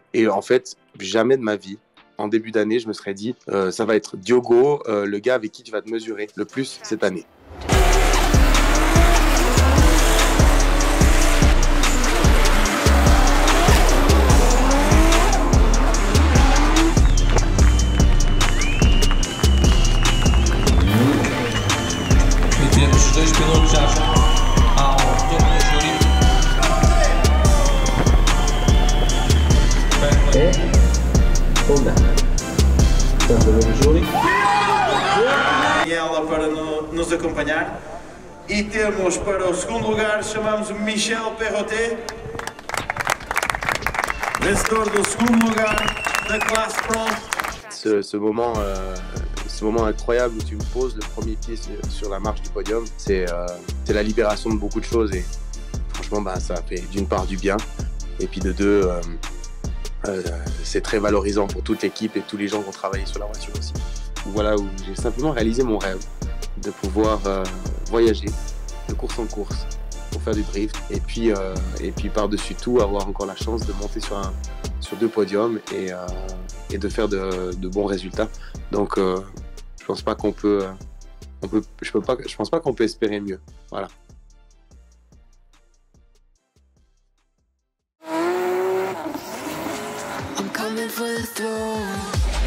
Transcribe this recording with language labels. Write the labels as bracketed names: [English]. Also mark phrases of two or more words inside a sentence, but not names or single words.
[French] Et en fait, jamais de ma vie, en début d'année, je me serais dit ça va être Diogo, le gars avec qui tu vas te mesurer le plus cette année. [Portuguese] E temos os dois pilotos já ao topo do júri. Ela para nos acompanhar e temos para o segundo lugar, chamamos Michel Perrotet, vencedor do segundo lugar da classe Pro. [French] Ce moment incroyable où tu me poses le premier pied sur la marche du podium, c'est la libération de beaucoup de choses et franchement ça fait d'une part du bien et puis de deux c'est très valorisant pour toute l'équipe et tous les gens qui ont travaillé sur la voiture aussi. Voilà où j'ai simplement réalisé mon rêve de pouvoir voyager de course en course pour faire du drift et puis par-dessus tout avoir encore la chance de monter sur 2 podiums et de faire de bons résultats. Donc je pense pas qu'on peut espérer mieux. Voilà. [English] I'm coming for the throne.